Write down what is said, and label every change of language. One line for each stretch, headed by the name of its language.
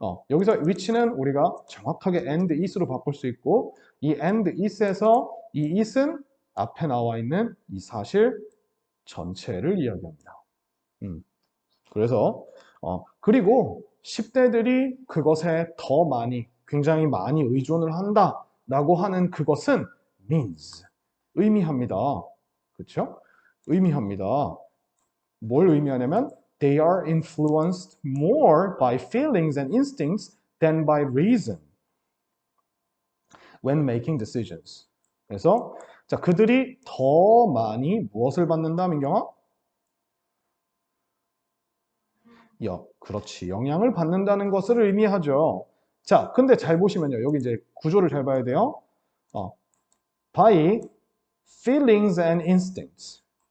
Korean: 여기서 which는 우리가 정확하게 and is로 바꿀 수 있고 이 and is에서 이 is은 앞에 나와 있는 이 사실 전체를 이야기합니다. 음. 그래서 그리고 10대들이 그것에 더 많이 굉장히 많이 의존을 한다라고 하는 그것은 means 의미합니다. 그렇죠? 의미합니다. 뭘 의미하냐면
English: they are influenced more by feelings and instincts than by reason when making decisions.
Korean: 그래서 자, 그들이 더 많이 무엇을 받는다, 민경아? 그렇지. 영향을 받는다는 것을 의미하죠. 자, 근데 잘 보시면요. 여기 이제 구조를 잘 봐야 돼요.
English: By feelings and instincts.